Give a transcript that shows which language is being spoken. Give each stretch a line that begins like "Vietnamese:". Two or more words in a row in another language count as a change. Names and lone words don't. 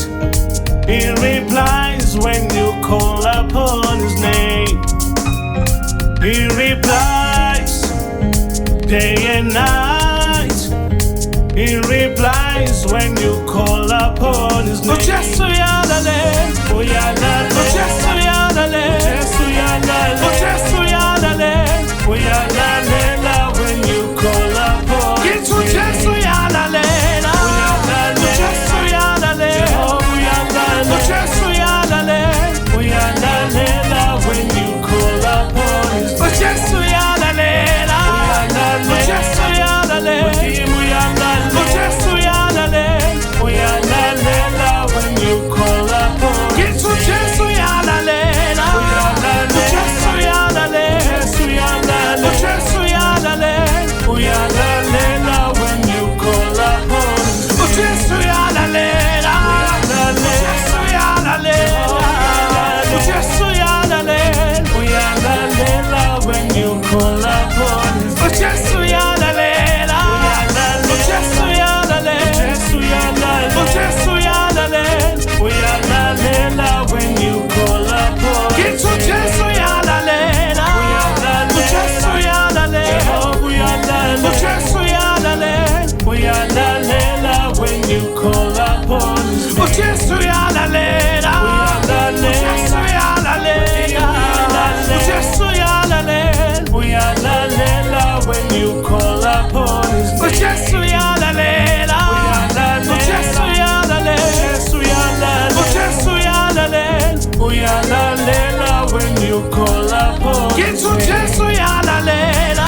English: He replies when you call upon His name. He replies day and night. He replies when you call upon His name.
North Ndebele: Ujesu uyalalela, uyalalela. Ujesu uyalalela, Ujesu uyalalela. Ujesu uyalalela, uyalalela
English: when you call upon His name.
North Ndebele: Ujesu uyalalela, Ujesu uyalalela. Jehovah uyalalela, Ujesu uyalalela.
English: Uyalalela when you call upon His name.
North Ndebele: Ujesu uyalalela, Ujesu uyalalela. Ujesu uyalalela, uyalalela
English: when you call upon His name.
North Ndebele: Ujesu uyalalela, Ujesu uyalalela. Ujesu uyalalela, uyalalela
English: when you call upon His name.
North Ndebele: Ujesu uyalalela, Ujesu uyalalela. Ujesu uyalalela, uyalalela
English: when you call upon His name.
North Ndebele: Ujesu uyalalela, Ujesu uyalalela. Ujesu uyalalela, uyalalela
English: when you call upon His name.
North Ndebele: Ujesu uyalalela, Ujesu uyalalela. Ujesu uyalalela, uyalalela
English: when you call upon His name.
North Ndebele: Ujesu uyalalela, Ujesu uyalalela. Ujesu uyalalela, uyalalela
English: when you call upon His name.
North Ndebele: Ujesu uyalalela, Ujesu uyalalela. Ujesu uyalalela, uyalalela
English: when you call upon His name.
North Ndebele: Ujesu uyalalela.